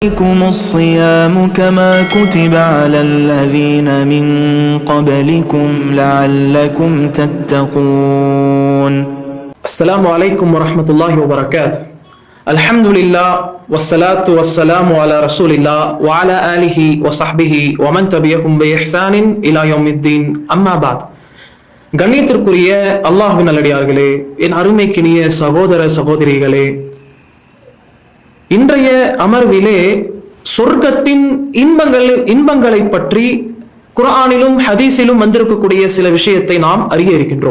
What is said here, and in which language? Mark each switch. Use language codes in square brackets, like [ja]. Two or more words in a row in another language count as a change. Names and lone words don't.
[ar] عليكم الصيام كما كتب على الذين من قبلكم لعلكم تتقون. السلام عليكم ورحمة الله وبركاته. الحمد لله والصلاة والسلام على رسول الله وعلى آله وصحبه ومن تبعهم بإحسان إلى يوم الدين. أما بعد. [ta] கண்ணியத்திற்குரிய அல்லாஹ்வின் நல்லடியார்களே, என் அருமைக்கினிய சகோதர சகோதரிகளே, இன்றைய அமர்விலே சொர்க்கத்தின் இன்பங்களை பற்றி குர்ஆனிலும் ஹதீஸிலும் வந்திருக்கக்கூடிய சில விஷயத்தை நாம் அறிய இருக்கின்றோம்.